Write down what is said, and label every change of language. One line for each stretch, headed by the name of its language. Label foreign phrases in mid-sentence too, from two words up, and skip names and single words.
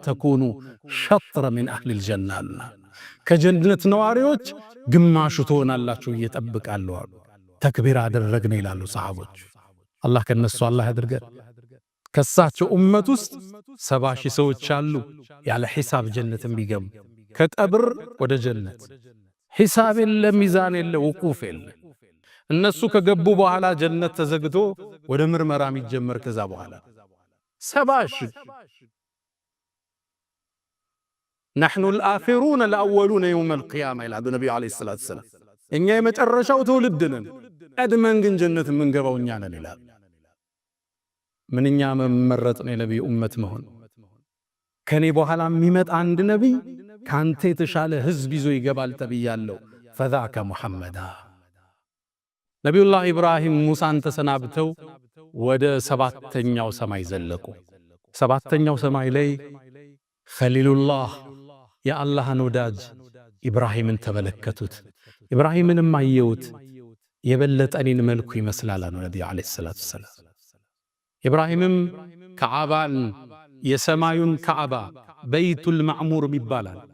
Arabic: تكونوا شطر من أهل الجنة
Amharic: አሉና። ከጀነት ነዋሪዎች ግማሹ ትሆናላችሁ እየጠብቃለሁ አሉ። ተክቢር አደረግን ይላሉ ሰሃቦች። አላህ ከነሱ አላህ ያድርገን። ከሳቸው ኡመት ውስጥ 70,000 ሰዎች አሉ ያለ ሒሳብ ጀነት የሚገቡ ከቀብር ወደ ጀነት። ሒሳብ የለ፣ ሚዛን የለ፣ ውቁፍ የለ። እነሱ ከገቡ በኋላ ጀነት ተዘግቶ ወደ ምርመራ የሚጀመር ከዛ በኋላ 70,000
Arabic: نحن الآخرون الأولون يوم القيامة
Amharic: ይላሉ ነብዩ
Arabic: عليه الصلاة السلام።
Amharic: እኛ የመጨረሻው ትውልድ ነን፣ ቀድመን ግን ጀነት የምንገባው እኛ ነን ይላል። ምንኛ መመረጥ ነው የነብዩ ኡመት መሆን። ከኔ በኋላ የሚመጣ አንድ ነብይ ካንተ የተሻለ ህዝብ ይዞ ይገባል ተብያለሁ።
Arabic: فذاك محمد
Amharic: ነብዩላህ ኢብራሂም ሙሳን ተሰናብተው ወደ ሰባተኛው ሰማይ ዘለቁ። ሰባተኛው ሰማይ ላይ ኸሊሉላህ የአላህን ወዳጅ ኢብራሂምን ተመለከቱት። ኢብራሂምንም አየውት፣ የበለጠ እኔን መልኩ ይመስላል አሉ ነብዩ
Arabic: عليه الصلاة السلام።
Amharic: ኢብራሂምም ከዓባን የሰማዩን ከዓባ በይቱል ማዕሙር ይባላል